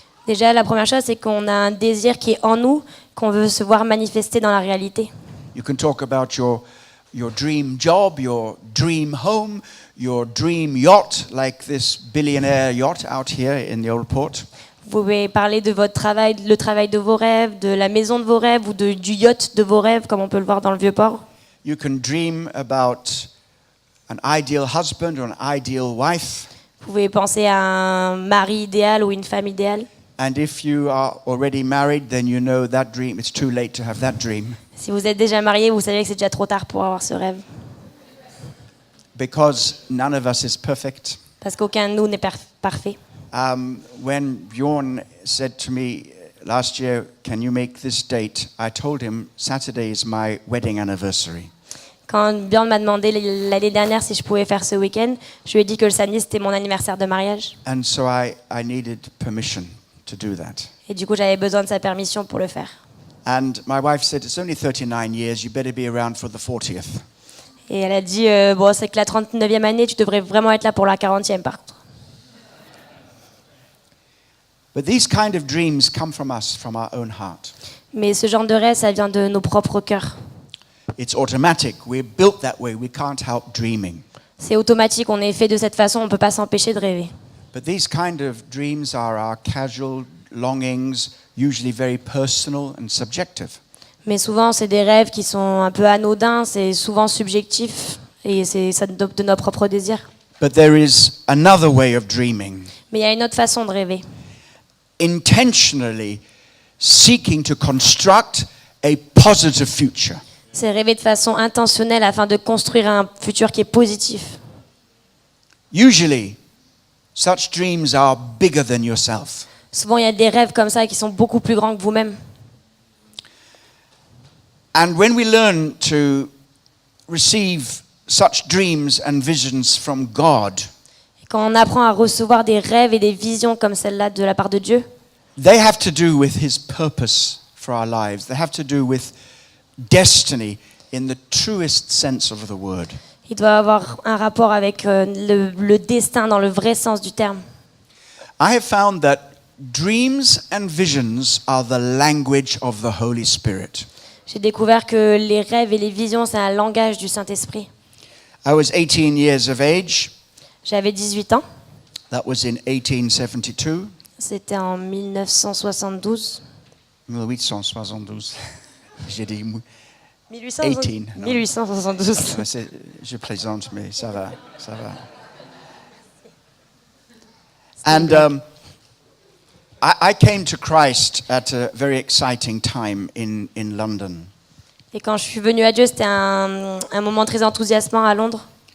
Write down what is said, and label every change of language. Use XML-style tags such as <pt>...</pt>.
<fr>Déjà, la première chose, c'est qu'on a un désir qui est en nous, qu'on veut se voir manifester dans la réalité.</fr> <en>You can talk about your dream job, your dream home, your dream yacht, like this billionaire yacht out here in the old port.</en> <fr>Vous pouvez parler de votre travail, le travail de vos rêves, de la maison de vos rêves ou du yacht de vos rêves, comme on peut le voir dans le Vieux-Port.</fr> <en>You can dream about an ideal husband or an ideal wife.</en> <fr>Vous pouvez penser à un mari idéal ou une femme idéale.</fr> <en>And if you are already married, then you know that dream, it's too late to have that dream.</en> <fr>Si vous êtes déjà marié, vous savez que c'est déjà trop tard pour avoir ce rêve.</fr> <en>Because none of us is perfect.</en> <fr>Parce qu'aucun de nous n'est parfait.</fr> <en>When Bjorn said to me last year, can you make this date? I told him Saturday is my wedding anniversary.</en> <fr>Quand Bjorn m'a demandé l'année dernière si je pouvais faire ce week-end, je lui ai dit que le samedi c'était mon anniversaire de mariage.</fr> <en>And so I needed permission to do that.</en> <fr>Et du coup, j'avais besoin de sa permission pour le faire.</fr> <en>And my wife said, it's only 39 years, you better be around for the 40th.</en> <fr>Et elle a dit, bon, c'est que la 39e année, tu devrais vraiment être là pour la 40e par contre.</fr> <en>But these kind of dreams come from us, from our own heart.</en> <fr>Mais ce genre de rêve, ça vient de nos propres cœurs.</fr> <en>It's automatic. We're built that way. We can't help dreaming.</en> <fr>C'est automatique, on est fait de cette façon, on ne peut pas s'empêcher de rêver.</fr> <en>But these kind of dreams are our casual longings, usually very personal and subjective.</en> <fr>Mais souvent, c'est des rêves qui sont un peu anodins, c'est souvent subjectif, et c'est ça de nos propres désirs.</fr> <en>But there is another way of dreaming.</en> <fr>Mais il y a une autre façon de rêver.</fr> <en>Intentionally seeking to construct a positive future.</en> <fr>C'est rêver de façon intentionnelle afin de construire un futur qui est positif.</fr> <en>Usually, such dreams are bigger than yourself.</en> <fr>Souvent, il y a des rêves comme ça qui sont beaucoup plus grands que vous-même.</fr> <en>And when we learn to receive such dreams and visions from God,</en> <fr>Et quand on apprend à recevoir des rêves et des visions comme celle-là de la part de Dieu,</fr> <en>they have to do with His purpose for our lives. They have to do with destiny in the truest sense of the word.</en> <fr>il doit avoir un rapport avec le destin dans le vrai sens du terme.</fr> <en>I have found that dreams and visions are the language of the Holy Spirit.</en> <fr>J'ai découvert que les rêves et les visions, c'est un langage du Saint-Esprit.</fr> <en>I was 18 years of age.</en> <fr>J'avais 18 ans,</fr> <en>That was in 1872.</en> <fr>c'était en 1972. 1872. J'ai dit</fr> <en>1872.</en> <fr>18, non.</fr> <en>1872.</en> <fr>Je plaisante, mais ça va, ça va.</fr> <en>And I came to Christ at a very exciting time in London.</en> <fr>Et quand je suis venue à Dieu, c'était un moment très enthousiasmant à Londres.</fr>